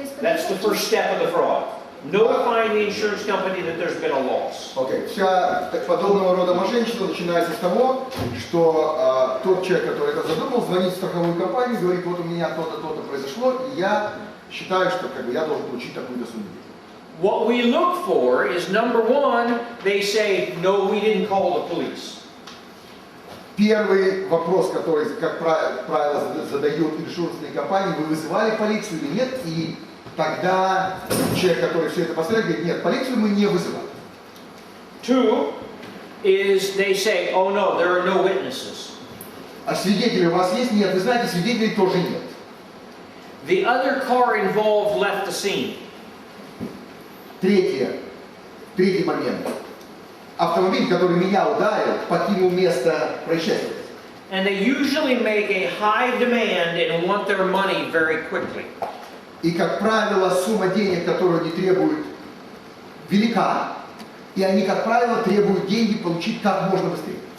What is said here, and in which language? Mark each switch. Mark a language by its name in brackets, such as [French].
[English] That's the first step of the fraud. Notifying the insurance company that there's been a loss. [Russian] Окей. Вся подобного рода мошенничество начинается с того, что тот человек, который это задумал, звонит в страховую компанию, говорит, вот у меня то-то, то-то произошло, и я считаю, что я должен получить такую-то сумму. [English] What we look for is, number one, they say, no, we didn't call the police. [Russian] Первый вопрос, который, как правило, задают иншурансные компании, вы вызывали полицию или нет, и тогда человек, который все это поставил, говорит, нет, полицию мы не вызывали. [English] Two is they say, oh no, there are no witnesses. [Russian] А свидетели у вас есть? Нет, вы знаете, свидетелей тоже нет. [English] The other car involved left the scene. [Russian] Третий момент. Автомобиль, который меня ударил, покинул место происшествия. [English] And they usually make a high demand and want their money very quickly. [Russian] И, как правило, сумма денег, которую они требуют, велика, и они, как правило, требуют деньги получить как можно быстрее.